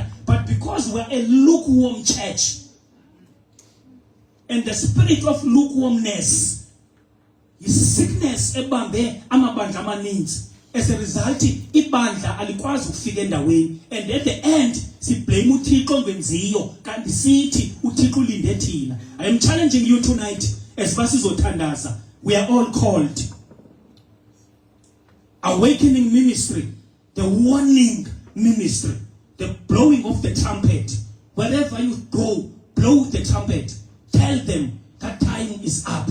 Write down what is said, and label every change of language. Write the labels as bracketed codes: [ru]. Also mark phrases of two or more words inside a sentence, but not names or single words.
[en] But because we are a lukewarm church, and the spirit of lukewarmness is sickness [xh] ebambe amabandla amaninzi. [en] As a result, [xh] ibandla alikwazi ukufika endaweni, [en] and at the end [xh] siblame uThixo ngenziyo kanti sithi uThixo ulinde thina. [en] I am challenging you tonight as basizothandaza. We are all called. Awakening ministry, the warning ministry, the blowing of the trumpet. Wherever you go, blow the trumpet. Tell them that time is up.